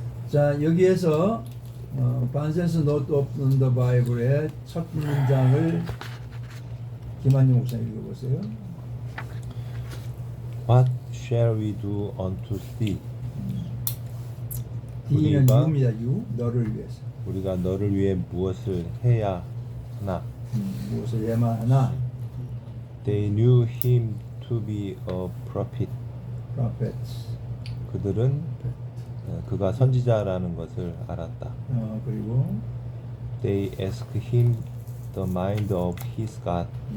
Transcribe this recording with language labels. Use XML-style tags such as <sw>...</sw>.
<ko>자, 여기에서 반센스 노트 오브 더 바이블의 첫 문장을 김한중 목사님 읽어보세요.</ko> <en>What shall we do unto thee?</en> <ko>D는 우리가- 유입니다. 유, 너를 위해서. 우리가 너를 위해 무엇을 해야 하나? 무엇을 해야만 하나?</ko> <en>They knew him to be a prophet. prophets.</en> <ko>그들은 그가 선지자라는 것을 알았다. 그리고</ko> <en>They asked him the mind of his God.</en>